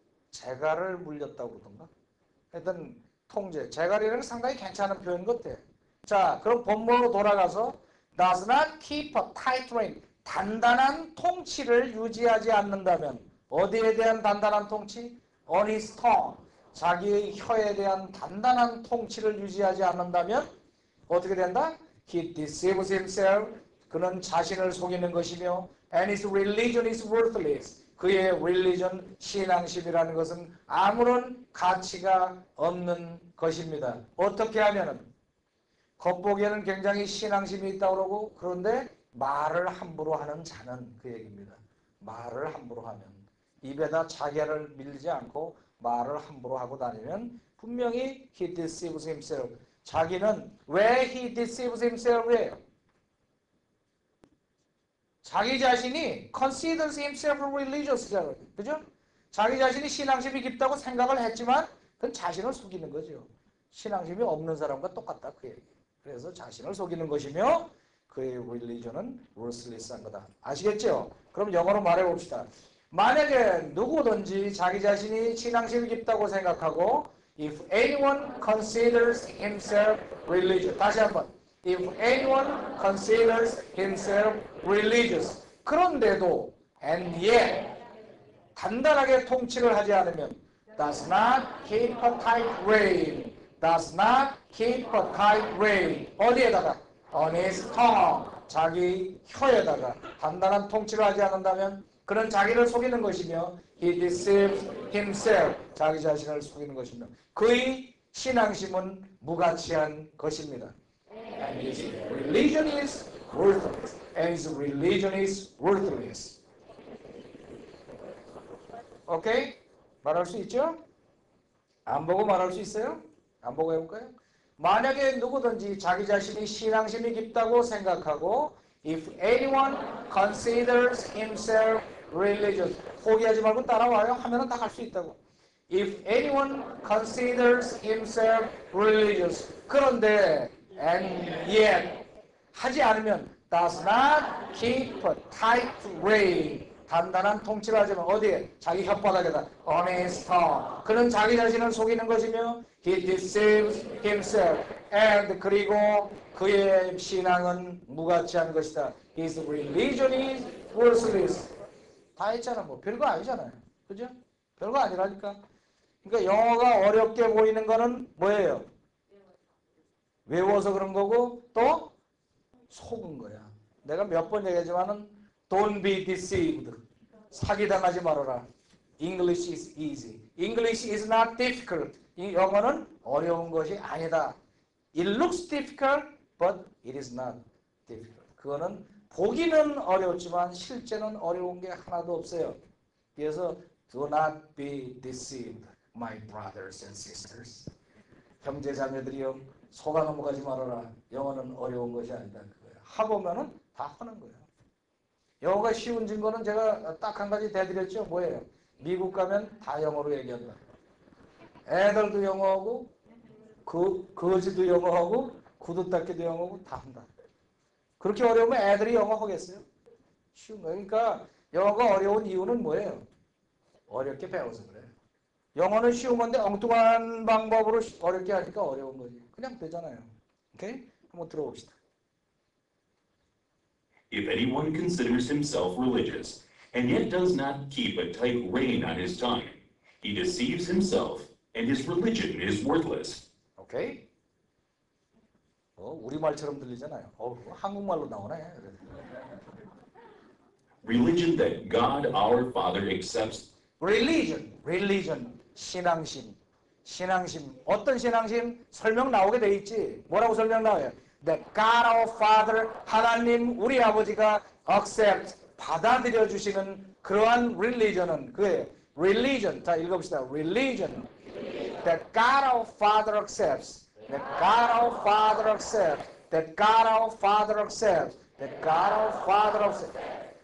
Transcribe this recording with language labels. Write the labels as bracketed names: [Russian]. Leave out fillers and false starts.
[Korean] 재갈을 물렸다고 그러던가? 하여튼 통제. 재갈이라는 게 상당히 괜찮은 표현 같아. 자, 그럼 본문으로 돌아가서 [English] does not keep a tight rein. [Korean] 단단한 통치를 유지하지 않는다면 어디에 대한 단단한 통치? [English] On his tongue. [Korean] 자기의 혀에 대한 단단한 통치를 유지하지 않는다면 어떻게 된다? [English] He deceives himself. [Korean] 그는 자신을 속이는 것이며 [English] and his religion is worthless. [Korean] 그의 religion, 신앙심이라는 것은 아무런 가치가 없는 것입니다. 어떻게 하면은 겉보기에는 굉장히 신앙심이 있다고 그러고 그런데 말을 함부로 하는 자는 그 얘기입니다. 말을 함부로 하면 입에다 자기를 밀지 않고 말을 함부로 하고 다니면 분명히 [English] he deceives himself. [Korean] 자기는 왜 [English] he deceives himself [Korean] 이에요? 자기 자신이 [English] considers himself religious [Korean] 잖아요. 그죠? 자기 자신이 신앙심이 깊다고 생각을 했지만 그건 자신을 속이는 거죠. 신앙심이 없는 사람과 똑같다 그 얘기. 그래서 자신을 속이는 것이며 그의 religion은 [English] worthless [Korean] 한 거다. 아시겠죠? 그럼 영어로 말해봅시다. 만약에 누구든지 자기 자신이 신앙심이 깊다고 생각하고 [English] if anyone considers himself religious. [Korean] 다시 한번. [English] If anyone considers himself religious. [Korean] 그런데도 [English] and yet [Korean] 단단하게 통치를 하지 않으면 [English] does not keep a tight rein. does not keep a tight rein. [Korean] 어디에다가? [English] On his tongue. [Korean] 자기 혀에다가 단단한 통치를 하지 않는다면 그는 자기를 속이는 것이며 [English] he deceives himself. [Korean] 자기 자신을 속이는 것이며 그의 신앙심은 무가치한 것입니다. [English] And his religion is worthless. And his religion is worthless. [Korean] 오케이? 말할 수 있죠? 안 보고 말할 수 있어요? 안 보고 해볼까요? 만약에 누구든지 자기 자신이 신앙심이 깊다고 생각하고 [English] if anyone considers himself religious [Korean] 포기하지 말고 따라와요 하면은 다 할 수 있다고. [English] If anyone considers himself religious [Korean] 그런데 [English] and yet [Korean] 하지 않으면 [English] does not keep a tight rein [Korean] 단단한 통치를 하지만 어디에? 자기 혓바닥에다 [English] honest tongue [Korean] 그는 자기 자신을 속이는 것이며 [English] he deceives himself and [Korean] 그리고 그의 신앙은 무가치한 것이다. [English] His religion is worthless. [Korean] 다 했잖아. 뭐 별거 아니잖아요. 그죠? 별거 아니라니까. 그러니까 영어가 어렵게 보이는 거는 뭐예요? 외워서 그런 거고 또 속은 거야. 내가 몇 번 얘기하지만은 [English] Don't be deceived. [Korean] 사기당하지 말아라. [English] English is easy. English is not difficult. [Korean] 이 영어는 어려운 것이 아니다. [English] It looks difficult, but it is not difficult. [Korean] 그거는 보기는 어렵지만 실제는 어려운 게 하나도 없어요. 그래서 [English] do not be deceived, my brothers and sisters. [Korean] 형제 자매들이여 속아 넘어가지 말아라. 영어는 어려운 것이 아니다. 그거예요. 해보면은 다 하는 거예요. 영어가 쉬운 증거는 제가 딱 한 가지 대드렸죠. 뭐예요? 미국 가면 다 영어로 얘기한다. 애들도 영어하고 거지도 영어하고 구두 닦기도 영어하고 다 한다. 그렇게 어려우면 애들이 영어 하겠어요? 쉬운 거예요. 그러니까 영어가 어려운 이유는 뭐예요? 어렵게 배워서 그래요. 영어는 쉬운 건데 엉뚱한 방법으로 어렵게 하니까 어려운 거지. 그냥 되잖아요. 오케이? 한번 들어봅시다. [English] If anyone considers himself religious, and yet does not keep a tight rein on his tongue, he deceives himself, and his religion is worthless. [Korean] 오케이? 우리말처럼 들리잖아요. 한국말로 나오네. [English] Religion that God our Father accepts. Religion, 신앙심. [Korean] 어떤 신앙심? 설명 나오게 돼 있지. 뭐라고 설명 나와요? [English] That God our Father, [Korean] 하나님 우리 아버지가 accept, 받아들여 주시는 그러한 religion은 그예요. Religion, 자 읽어봅시다. [English] Religion that God our Father accepts, that God our Father accepts, that God our Father accepts, that God our Father accepts.